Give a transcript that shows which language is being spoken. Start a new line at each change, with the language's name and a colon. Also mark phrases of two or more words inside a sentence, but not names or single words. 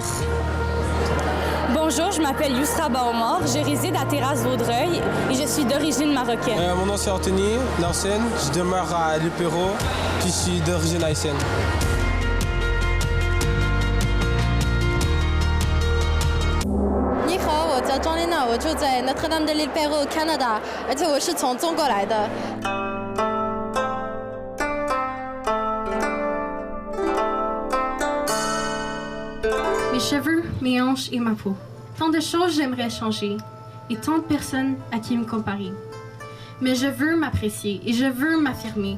French: Bonjour, je m'appelle Yousra Baomar, je réside à Terrasse-Vaudreuil et je suis d'origine marocaine. Mon nom c'est Anthony Larsen, je demeure à Lupéro, puis je suis d'origine haïtienne.
Chinese: 你好，我叫庄丽娜，我住在 Notre Dame de l'Île Perrot Canada，而且我是从中国来的。
French: Mes cheveux, mes hanches et ma peau. Tant de choses j'aimerais changer et tant de personnes à qui me comparer. Mais je veux m'apprécier et je veux m'affirmer.